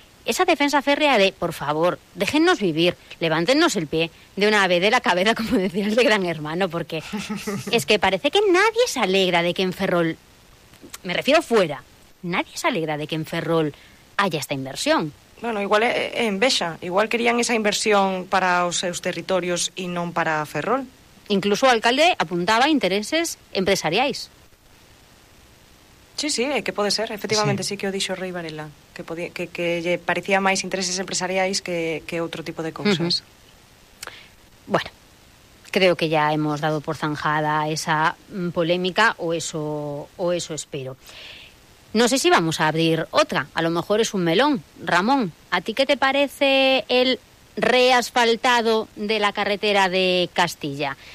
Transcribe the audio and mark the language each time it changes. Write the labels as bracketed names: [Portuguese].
[Spanish] Esa defensa férrea de, por favor, déjennos vivir, levántennos el pie de una vez de la cabeza, como decía el de Gran Hermano, porque es que parece que nadie se alegra de que en Ferrol, me refiero fuera, nadie se alegra de que en Ferrol haya esta inversión. Bueno, igual en Bexa, igual querían esa inversión para [Galician] os seus territorios [Spanish] y non para Ferrol. [Galician] Incluso o alcalde apuntaba intereses empresariais. Sí, sí, que pode ser, efectivamente, sí que o dixo Rei Varela, que podía, que lle parecía máis intereses empresariais que outro tipo de cousas. Uh-huh. [Spanish] Bueno, creo que ya hemos dado por zanjada esa polémica, o eso espero. No sé si vamos a abrir otra, a lo mejor es un melón. Ramón, ¿a ti qué te parece el reasfaltado de la carretera de Castilla?